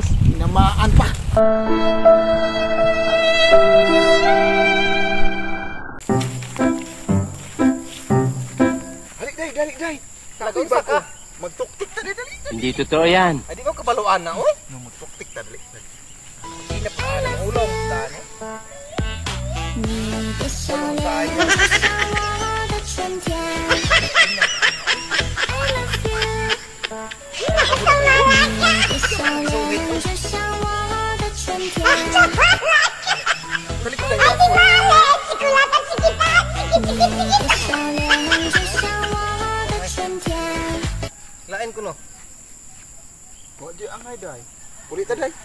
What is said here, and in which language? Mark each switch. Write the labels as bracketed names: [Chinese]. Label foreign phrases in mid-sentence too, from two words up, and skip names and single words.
[Cebuano] Tinamaan pa. Dali, day. Nag-unsa ka? Magtuktik ta, dali. [Filipino] Hindi totoo yan. [Cebuano] Ay, di ko kabaluan na, oy. Magtuktik ta, dali. Hinap ka ng ulong. Dano? [Chinese] 你的笑脸就像我的春天。 [English] I love you。 [Chinese] 你的笑脸就像我的春天。 [Cebuano] Dali ko lang yan. [Chinese] 你的笑脸就像我的春天。 [Cebuano] Lain ko no. Wadi angay, day. Ulit ta, day.